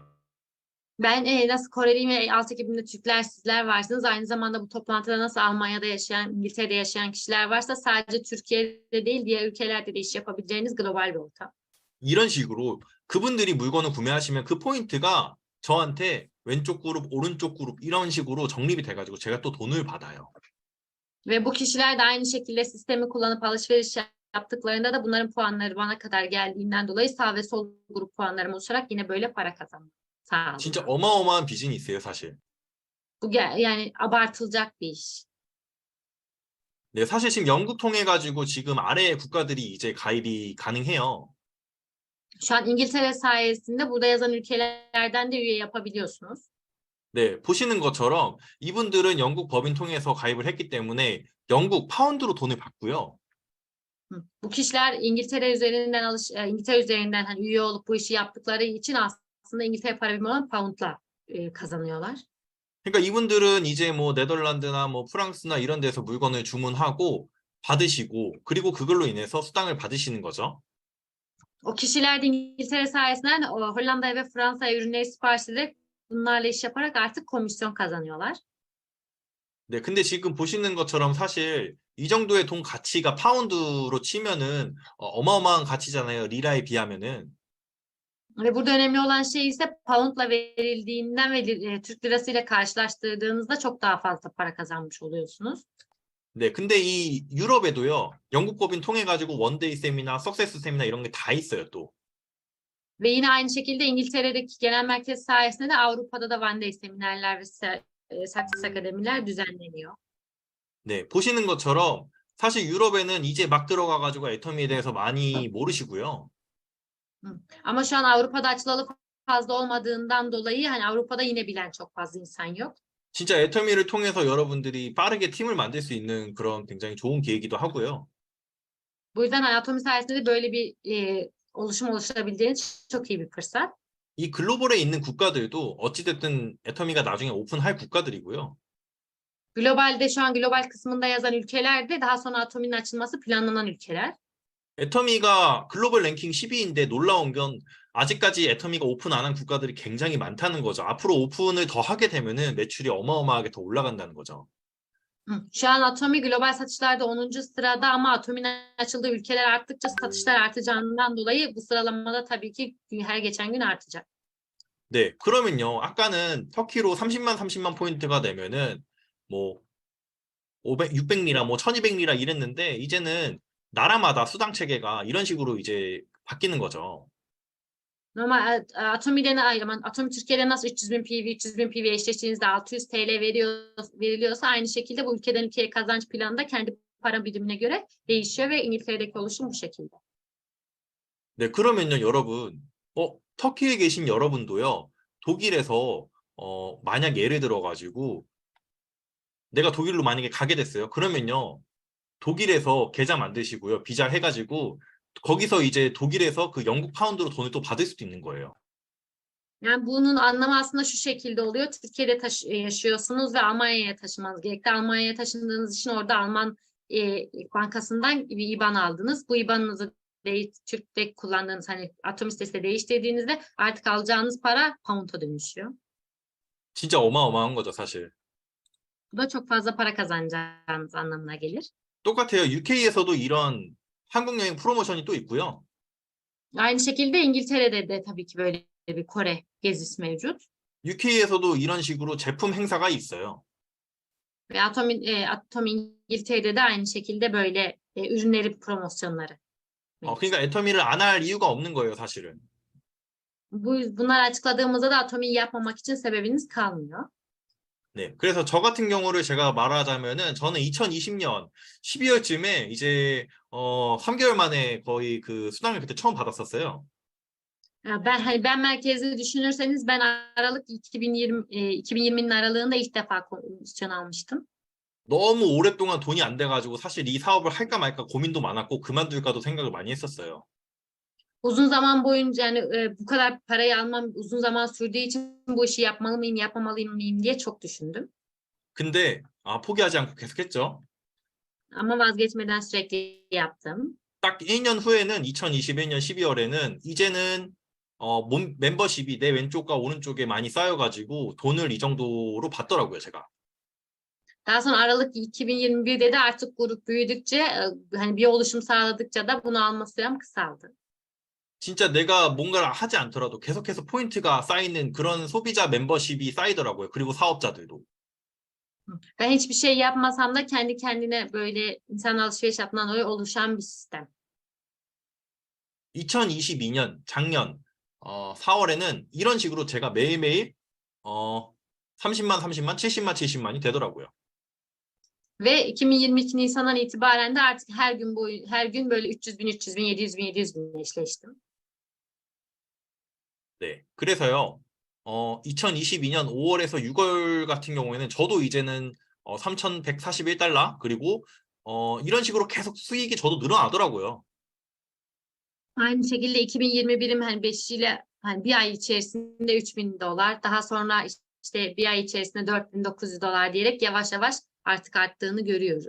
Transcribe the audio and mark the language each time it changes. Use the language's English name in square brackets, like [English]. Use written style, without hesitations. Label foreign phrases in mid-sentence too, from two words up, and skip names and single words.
[Turkish] Ben nasıl Koreliyim ve alt ekibimde Türkler sizler varsınız. Aynı zamanda bu toplantıda nasıl Almanya'da yaşayan, İngiltere'de yaşayan kişiler varsa sadece Türkiye'de değil diğer ülkelerde de iş yapabileceğiniz global bir ortam. [Korean] 이런 식으로 그분들이 물건을 구매하시면 그 포인트가 저한테 왼쪽 그룹, 오른쪽 그룹 이런 식으로 정립이 돼가지고 제가 또 돈을 받아요. [Turkish] Ve bu kişiler de aynı şekilde sistemi kullanıp alışveriş yaptıklarında da bunların puanları bana kadar geldiğinden dolayı sağ ve sol grup puanlarım oluşarak yine böyle para kazanmak sağlıyor. [Korean] 진짜 어마어마한 비즈니스예요, 사실. [Turkish] Bu yani abartılacak bir iş. [Korean] 네, 사실 지금 영국 통해 가지고 지금 아래 국가들이 이제 가입이 가능해요. [Turkish] Şu an İngiltere sayesinde burada yazan ülkelerden de üye yapabiliyorsunuz. [Korean] 네, 보시는 것처럼 이분들은 영국 법인 통해서 가입을 했기 때문에 영국 파운드로 돈을 받고요. [Turkish] Bu kişiler İngiltere üzerinden İngiltere üzerinden hani üye olup bu işi yaptıkları için aslında İngiltere para birimi olan pound'la kazanıyorlar. [Korean] 그러니까 이분들은 이제 뭐 네덜란드나 뭐 프랑스나 이런 데서 물건을 주문하고 받으시고 그리고 그걸로 인해서 수당을 받으시는 거죠. [Turkish] O kişiler de İngiltere sayesinde Hollanda'ya ve Fransa'ya ürünleri sipariş ederek bunlarla iş yaparak artık komisyon kazanıyorlar. [Korean] 네, 근데 지금 보시는 것처럼 사실 이 정도의 돈 가치가 파운드로 치면은 어마어마한 가치잖아요. 리라에 비하면은. [Turkish] Ve burada önemli olan şey ise pound'la verildiğinden ve Türk lirasıyla karşılaştırdığınızda çok daha fazla para kazanmış oluyorsunuz. [Korean] 네, 근데 이 유럽에도요, 영국 법인 통해 가지고 원데이 쌤이나 석세스 쌤이나 이런 게 다 있어요, 또. [Turkish] Ve yine aynı şekilde İngiltere'deki genel merkez sayesinde de Avrupa'da da One Day seminerler ve Success akademiler düzenleniyor. [Korean] 네, 보시는 것처럼 사실 유럽에는 이제 막 들어가 가지고 애터미에 대해서 많이 모르시고요. [Turkish] Ama şu an Avrupa'da açılalı fazla olmadığından dolayı hani Avrupa'da yine bilen çok fazla insan yok. [Korean] 진짜 애터미를 통해서 여러분들이 빠르게 팀을 만들 수 있는 그런 굉장히 좋은 기회이기도 하고요. [Turkish] Bu yüzden Anatomi sayesinde de böyle bir oluşum oluşturabildiğiniz çok iyi bir fırsat. [Korean] 이 글로벌에 있는 국가들도 어찌됐든 애터미가 나중에 오픈할 국가들이고요. [Turkish] Globalde şu an global kısmında yazan ülkeler de daha sonra Atomi'nin açılması planlanan ülkeler. [Korean] 애터미가 글로벌 랭킹 10위인데 놀라운 건 아직까지 애터미가 오픈 안 한 국가들이 굉장히 많다는 거죠. 앞으로 오픈을 더 하게 되면은 매출이 어마어마하게 더 올라간다는 거죠. [Turkish] Şu an Atomi global satışlarda 10. sırada ama Atomi'nin açıldığı ülkeler arttıkça satışlar artacağından dolayı bu sıralamada tabii ki her geçen gün artacak. [Korean] 네, 그러면요. 아까는 터키로 30만 포인트가 되면은 뭐 600리라, 뭐 1200리라 이랬는데 이제는 나라마다 수당 체계가 이런 식으로 이제 바뀌는 거죠. [Turkish] Normal Atomi'den ayrı, Atomi Türkiye'de nasıl 300.000 PV, 300.000 PV eşleştiğinizde 600 TL veriliyorsa aynı şekilde bu ülkeden ülkeye kazanç planı da kendi para birimine göre değişiyor ve İngiltere'deki oluşum bu şekilde. [Korean] 네, 그러면요, 여러분, 터키에 계신 여러분도요, 독일에서, 만약 예를 들어가지고, 내가 독일로 만약에 가게 됐어요. 그러면요, 독일에서 계좌 만드시고요, 비자 해가지고, 거기서 이제 독일에서 그 영국 파운드로 돈을 또 받을 수도 있는 거예요. [Turkish] Yani bunun anlamı aslında şu şekilde oluyor. Türkiye'de yaşıyorsunuz ve Almanya'ya taşımanız gerekti. Almanya'ya taşındığınız için orada Alman bankasından bir IBAN aldınız. Bu IBAN'ınızı Türk'te kullandığınız hani Atom sitesinde değiştirdiğinizde artık alacağınız para pound'a dönüşüyor. [Korean] 진짜 어마어마한 거죠, 사실. [Turkish] Bu da çok fazla para kazanacağınız anlamına gelir. [Korean] 똑같아요. UK에서도 이런 한국 여행 프로모션이 또 있고요. [Turkish] Aynı şekilde İngiltere'de de tabii ki böyle bir Kore gezisi mevcut. [Korean] UK에서도 이런 식으로 제품 행사가 있어요. [Turkish] Ve Atom İngiltere'de de aynı şekilde böyle ürünleri promosyonları. [Korean] 그러니까 애터미를 안 할 이유가 없는 거예요, 사실은. [Turkish] Bunları açıkladığımızda da Atomi'yi yapmamak için sebebiniz kalmıyor. [Korean] 네, 그래서 저 같은 경우를 제가 말하자면은 저는 2020년 12월쯤에 이제 3개월 만에 거의 그 수당을 그때 처음 받았었어요. [Turkish] Ben merkezli düşünürseniz ben Aralık 2020'nin aralığında ilk defa komisyon almıştım. [Korean] 너무 오랫동안 돈이 안 돼가지고 사실 이 사업을 할까 말까 고민도 많았고 그만둘까도 생각을 많이 했었어요. [Turkish] Uzun zaman boyunca yani bu kadar parayı almam uzun zaman sürdüğü için bu işi yapmalı mıyım, yapmamalı mıyım diye çok düşündüm. [Korean] 근데 포기하지 않고 계속했죠. [Turkish] Ama vazgeçmeden sürekli yaptım. [Korean] 딱 1년 후에는 2021년 12월에는 이제는 멤버십이 내 왼쪽과 오른쪽에 많이 쌓여가지고 돈을 이 정도로 받더라고요, 제가. [Turkish] Daha sonra Aralık 2021'de de artık grup büyüdükçe hani bir oluşum sağladıkça da bunu alma sürem kısaldı. [Korean] 진짜 내가 뭔가를 하지 않더라도 계속해서 포인트가 쌓이는 그런 소비자 멤버십이 쌓이더라고요. 그리고 사업자들도. [Turkish] Ben hiçbir şey yapmasam da kendi kendine böyle insan alışveriş yaptığından dolayı oluşan bir sistem. [Korean] 2022년 작년 4월에는 이런 식으로 제가 매일매일 30만, 30만, 70만, 70만이 되더라고요. [Turkish] Ve 2022 Nisan'dan itibaren de artık her gün böyle 300 bin, 300 bin, 700 bin, 700 bin eşleştim. [Korean] 네, 그래서요. 2022년 5월에서 6월 같은 경우에는 저도 이제는 3,141달러 그리고 이런 식으로 계속 수익이 저도 늘어나더라고요. [Turkish] Aynı şekilde 2021'im hani 5 ile hani bir ay içerisinde $3.000, daha sonra işte bir ay içerisinde $4.900 diyerek yavaş yavaş artık arttığını görüyorum.